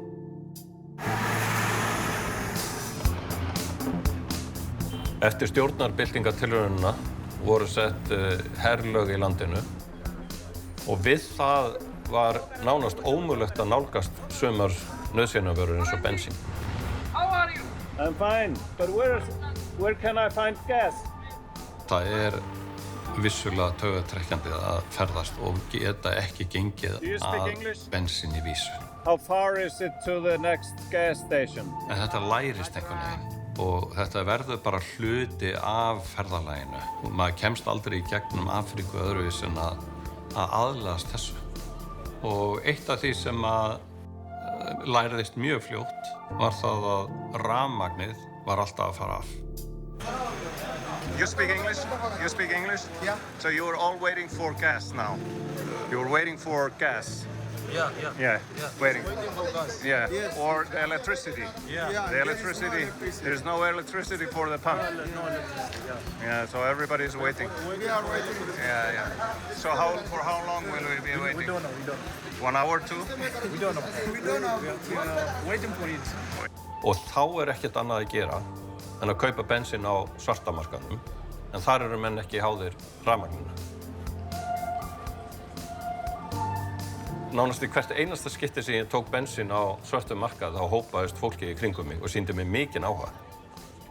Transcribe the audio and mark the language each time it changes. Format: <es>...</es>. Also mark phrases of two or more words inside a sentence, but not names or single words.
<is>Eftir stjórnarbyltingatilraunina voru sett herlög í landinu og við það var nánast ómögulegt að nálgast sumar nauðsynjavörur eins og bensín.</is> <en>How are you? I'm fine, but where can I find gas?</en> <is>Það vissulega taugatrekkjandi að ferðast og geta ekki gengið að bensín í vísu.</is> <en>How far is it to the next gas station?</en> <is>En þetta lærist einhvern veginn og þetta verður bara hluti af ferðalaginu. Maður kemst aldrei í gegnum Afríku öðruvísi en að aðlagast þessu. Og eitt af því sem lærðist mjög fljótt var það að rafmagnið var alltaf að fara af.</is> <en>You speak English? You speak English? Yeah. So you're all waiting for gas now? You're waiting for gas? Yeah. Yeah, waiting. Waiting for gas. Yeah, Yes. or electricity? Yeah. The electricity, there's no electricity for the pump? No electricity, Yeah, so everybody's waiting. We are waiting. Yeah. So for how long will we be waiting? We don't know. 1 hour, 2? We don't know. We are waiting for it.</en> <is>Og þá ekkert annað að gera en að kaupa bensín á svartamarkaðnum, en þar eru menn ekki háðir rafmagninu. Nánast í hvert einasta skipti sem ég tók bensín á svörtum markað þá hópaðist fólki í kringum mig og sýndi mig mikinn áhuga.</is>